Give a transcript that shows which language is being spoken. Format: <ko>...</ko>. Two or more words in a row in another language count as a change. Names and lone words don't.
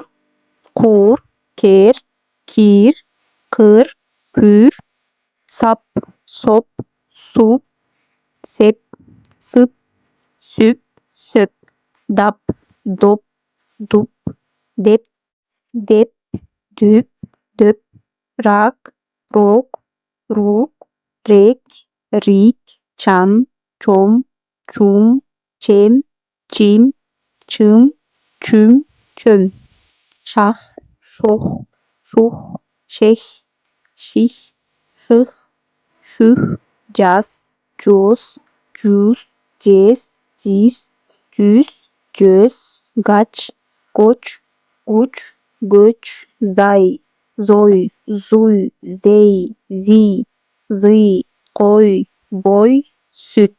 <ky>куур, кер, кир, кыр, күр, сап, соп, суп, сеп, сып, сүп, сөп, дап, доп, дуп, деп, деп, дүп, дөп, рак, рок, рук, рек, рик, чан, чом, чум, чем, чим, чым, чүм, чөм, шах, шох, шух, шех, ших, шых, шүх, жас, жоос, жуус, жез, жиз, жүз, жөз, гач, гоч, гуч, göç, зай, зой, зуй, зей, зий, зый, кой, бой, сүт.</ky>